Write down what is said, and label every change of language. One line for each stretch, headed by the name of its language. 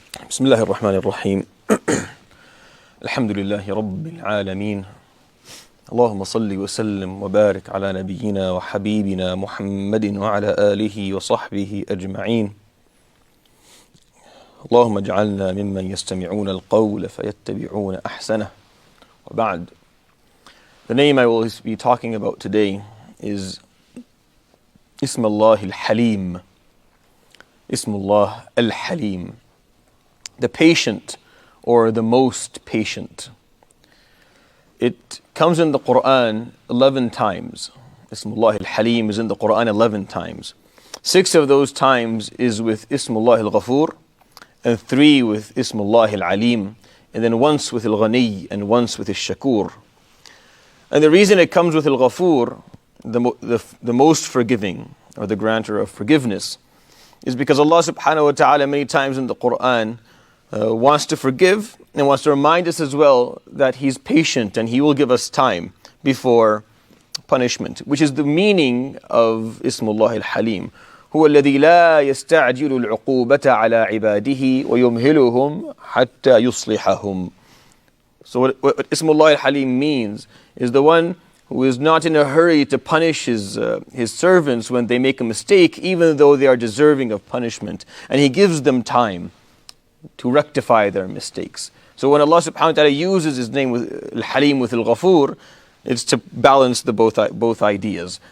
Arabic: بسم الله الرحمن الرحيم الحمد لله رب العالمين اللهم صل وسلم وبارك على نبينا وحبيبنا محمد وعلى آله وصحبه أجمعين اللهم اجعلنا ممن يستمعون القول فيتبعون أحسنه وبعد.
English: The name I will be talking about today is Ismullah al-Haleem. Ismullah al-Haleem, the patient or the most patient. It comes in the Quran 11 times. Ismullah al-Haleem is in the Quran 11 times. 6 of those times is with Ismullah al-Ghafur, and 3 with Ismullah al-Alim, and then once with al-Ghani and once with al-Shakur. And the reason it comes with al-Ghafur, the most forgiving, or the granter of forgiveness, is because Allah subhanahu wa ta'ala many times in the Quran wants to forgive and wants to remind us as well that He's patient and He will give us time before punishment, which is the meaning of Ismullah al-Haleem.
Arabic: هو الذي لا يستعجل العقوبة على عباده ويمهلهم حتى يصلحهم.
English: So what Ismullah al-Haleem means is the one who is not in a hurry to punish his servants when they make a mistake, even though they are deserving of punishment. And He gives them time to rectify their mistakes. So when Allah subhanahu wa ta'ala uses His name with al-Haleem with al-Ghafur, it's to balance the both ideas.